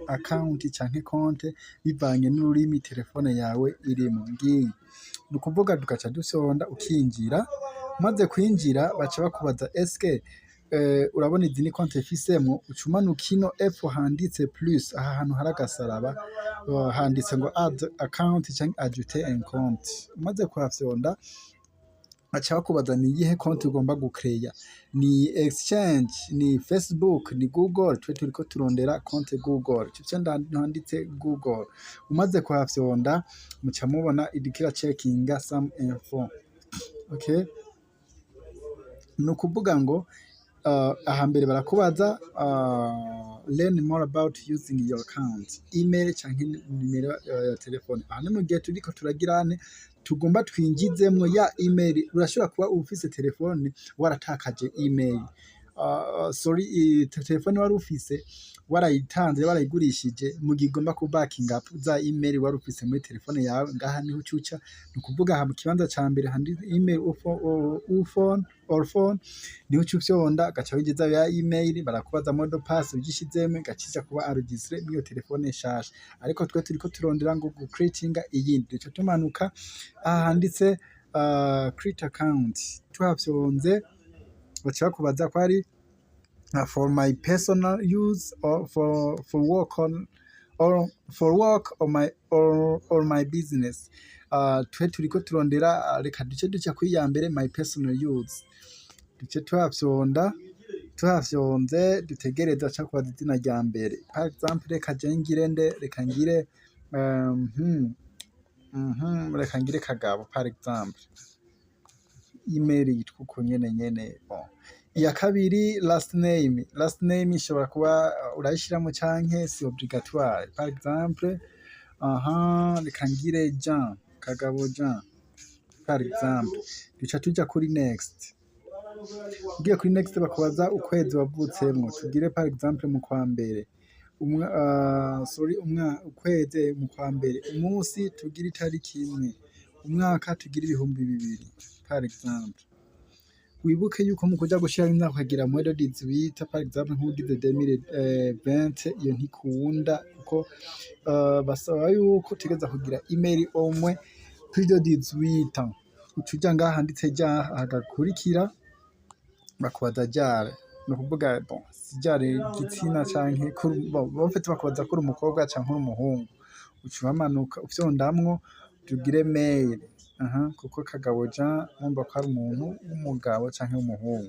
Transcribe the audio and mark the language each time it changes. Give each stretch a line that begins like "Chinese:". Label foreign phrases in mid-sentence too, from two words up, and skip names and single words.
Rundi: account canke konte bivanye n'ururimi telefone yawe irimwo, ngiyi ni ukuvuga tugaca dusonda ukinjira, umaze kwinjira baca bakubaza eske urabona izi ni konte ufisemwo, uca umanuka ino epfo handitse plus, aha hantu hari agasaraba handitse ngo
English: add account
Rundi: canke
French: ajouter un compte,
Rundi: umaze kuhafyonda baca bakubaza ni iyihe konti ugomba gucreya, ni exchange, ni Facebook, ni Google. Twe turiko turondera konti Google, ico handitse Google. Umaze kuhafyonda muca mubona iriko iracekinga
English: some info,
Rundi: okay. Ni ukuvuga ngo aha mbere barakubaza
English: learn more about using your account,
Rundi: email canke nimero ya telefone. Aha ni mu gihe turiko turagirane tugomba twinjizemwo ya email. Urashobora kuba ufise telefone waratakaje email, telefone wari ufise warayitanze warayigurishije, mu gihe ugomba ku backing up za email wari ufise muri telefone yawe, ngaha niho ucuca. Ni ukuvuga aha mu kibanza ca mbere handitse
English: email or phone
Rundi: niho uca ufyonda ugaca winjiza ya email, barakubaza mode pass ugishizemwo gaciza kuba enregistré n'iyo telefone nshasha. Ariko twe turiko turondera ngo gucreatinga iyindi, duca tumanuka aha handitse
English: create account,
Rundi: tuhafyonze baca bakubaza ko ari
English: for my personal use or for work or my business.
Rundi: Twe turiko turondera, reka duca kuri ya mbere
English: my personal use,
Rundi: duce tuhafyonze dutegereza ca kubaza izina rya mbere.
French: Par exemple
Rundi: reka je ngire nde, reka ngire reka ngire Kagabo
French: par exemple,
Rundi: email yitwa uko nyene. Iya kabiri last name ishobora kuba urayishiramo canke si obligatoire.
French: Par exemple
Rundi: reka ngire Jean, Kagabo Jean
French: par exemple.
Rundi: Duca tuja kuri next, ugiye kuri next bakubaza ukwezi wavutsemwo, tugire
French: par exemple
Rundi: mu kwa mbere, ukwezi mu kwa mbere, umunsi tugire itariki imwe, umwaka tugire 2000
French: par exemple.
Rundi: Wibuke yuko mu kuja gushira imyaka ukagira mode 18
French: par exemple,
Rundi: nk'ugize 2020 iyo ntikunda, kuko basaba yuko utegeza kugira email omwe kuri 18. Ucuja ngaha handitse ja hagakurikira bakubaza jare, ni ukuvuga sijare igitsina canke bafite bakubaza ko uri umukobwa canke uri umuhungu, uca uramanuka ufyondamwo tugire mail, kuko Kagabo Jean mwumva ko ari umuntu w'umugabo canke w'umuhungu.